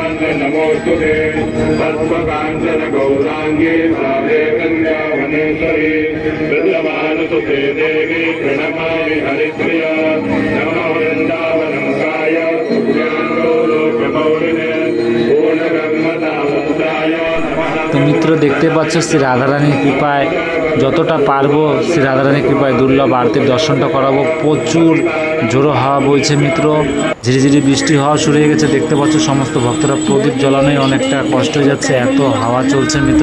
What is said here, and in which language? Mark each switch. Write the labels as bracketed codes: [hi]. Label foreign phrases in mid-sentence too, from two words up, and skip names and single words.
[sa] नमोस्तुते सर्वकाञ्चन गौराङ्गे राधे वृन्दावनेश्वरी विद्यमानसुते देवी प्रणमामि हरिप्रिया नमो वृन्दावनमुखाय सुज्ञानो लोकमौलिने पूर्णब्रह्मतामुदाय नमः। [bn] তো মিত্র দেখতে পাচ্ছ শ্রী রাধারানীর কৃপায় যতটা পারবো শ্রী রাধারানীর কৃপায় দুর্লভ আরতির দর্শনটা করাবো। প্রচুর জোরো হাওয়া বইছে মিত্র, ঝিরিঝিরি বৃষ্টি হওয়া শুরু হয়ে গেছে। দেখতে পাচ্ছ সমস্ত ভক্তরা প্রদীপ জ্বালানোই অনেকটা কষ্ট হয়ে যাচ্ছে, এত হাওয়া চলছে মিত্র।